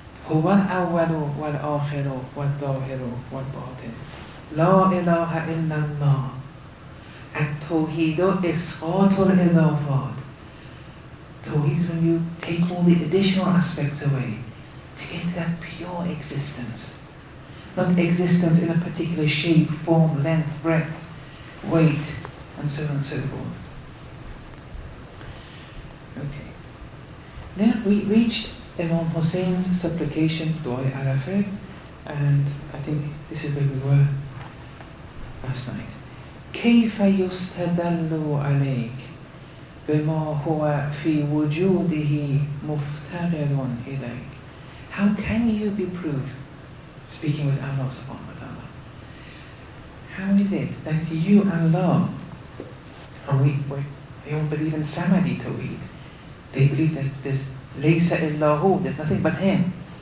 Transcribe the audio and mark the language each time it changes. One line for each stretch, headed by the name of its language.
Arabic: هو الأول والآخر والظاهر والباطن لا إله إلا الله. التوحيد إسقاط الإضافات.
English: Tawheed is when you take all the additional aspects away to get to that pure existence. Not existence in a particular shape, form, length, breadth, weight, and so on and so forth. Okay. Then we reached Imam Hussein's supplication, Dua Arafah, and I think this is where we were last night.
Arabic: كيف يستدل عليك بما هو في وجوده مفتقر إليك.
English: How can you be proved, speaking with Allah subhanahu wa ta'ala, how is it that you, Allah, and we don't believe in Samadi Tawheed, they believe that there's Laysa illahu, there's nothing but Him.